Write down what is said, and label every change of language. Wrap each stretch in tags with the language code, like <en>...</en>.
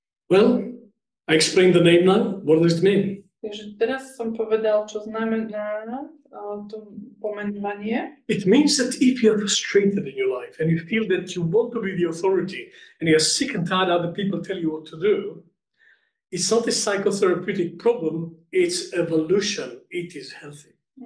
<en>Well, I explained the name now. What does it mean?</en> <sk>Takže teraz som povedal, čo znamená to pomenovanie.</sk> <en>It means that if you are frustrated in your life and you feel that you want to be the authority and you are sick and tired other people tell you what to do, it's not a psychotherapeutic problem, it's evolution, it is healthy.</en>